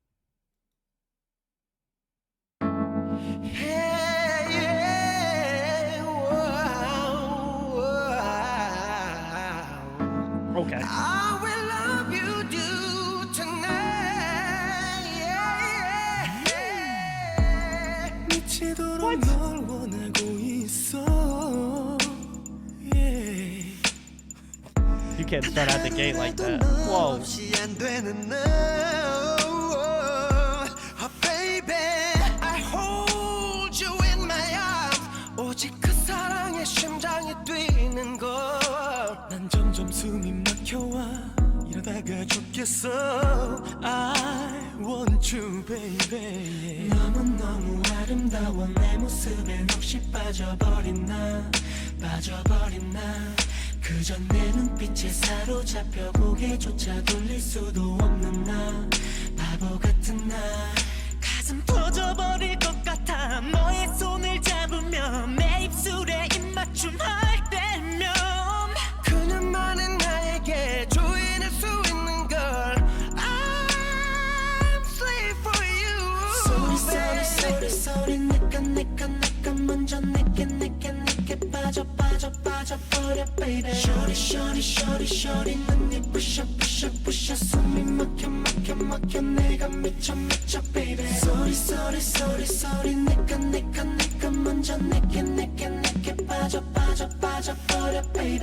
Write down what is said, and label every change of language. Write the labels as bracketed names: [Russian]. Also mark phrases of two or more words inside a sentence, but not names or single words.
[English] Okay. I will love you do tonight. [Korean] 미치도록 널 원하고 있어. [English] You can't start out the gate like that. Whoa. [Korean] 없이 안 되는 너. [English] Oh baby, I hold you in my arms. [Korean] 오직 그 사랑에 심장이 뛰는 걸. 난 점점 숨이 막혀와. 이러다가 죽겠어. [English] I want you, baby. [Korean] 너무너무 아름다워 내 모습에 넋이 빠져버린 나. 그저 내 눈빛에 사로잡혀 고개조차 돌릴 수도 없는 나. 바보 같은 나. 가슴 터져버릴 것 같아. 너의 손을 잡으면 내 입술에 입맞춤 할 때면 그녀만은 나에게 조인할 수 있는 걸. [English] I'm slave for you. [Korean] 소리 내가 먼저 내게 빠져버려 baby. Shorty 눈이 부셔 숨이 막혀 내가 미쳐 baby. 소리 내가 먼저 내게 빠져버려 baby.